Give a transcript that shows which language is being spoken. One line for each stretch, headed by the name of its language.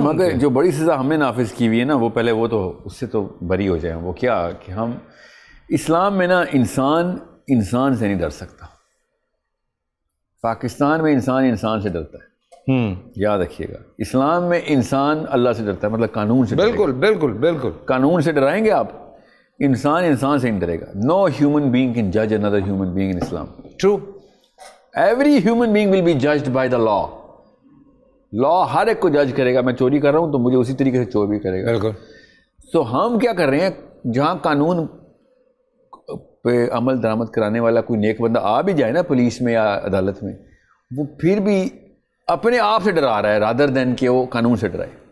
Urdu: مگر جو بڑی سزا ہم نے نافذ کی ہوئی ہے نا، وہ پہلے وہ تو اس سے تو بری ہو جائیں۔ وہ کیا کہ ہم اسلام میں نا انسان سے نہیں ڈر سکتا، پاکستان میں انسان سے ڈرتا ہے، یاد رکھیے گا۔ اسلام میں انسان اللہ سے ڈرتا ہے، مطلب قانون سے۔ بالکل قانون سے ڈرائیں گے آپ، انسان سے نہیں ڈرے گا۔
English: Know human being can جج another human being in Islam. True. Every human being will be judged by the law.
Urdu: لا ہر ایک کو جج کرے گا، میں چوری کر رہا ہوں تو مجھے اسی طریقے سے چور بھی کرے گا۔ بالکل۔ تو ہم کیا کر رہے ہیں، جہاں قانون پہ عمل درآمد کرانے والا کوئی نیک بندہ آ بھی جائے نا پولیس میں یا عدالت میں، وہ پھر بھی اپنے آپ سے ڈرا رہا ہے
English: rather than
Urdu: کہ وہ قانون سے ڈرائے۔